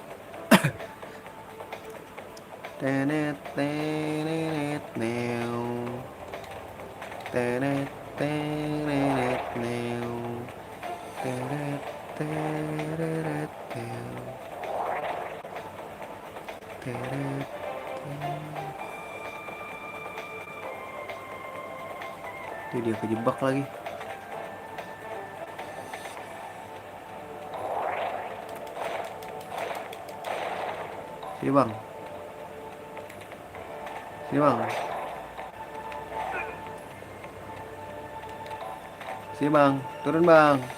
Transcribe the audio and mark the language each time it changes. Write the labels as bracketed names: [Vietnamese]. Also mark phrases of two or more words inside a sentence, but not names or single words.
[Indonesian] Tenet tenet neo, tenet tenet neo, teret teret neo, teret. Itu dia kejebak lagi. Sini bang. Sini bang. Sini bang. Turun bang.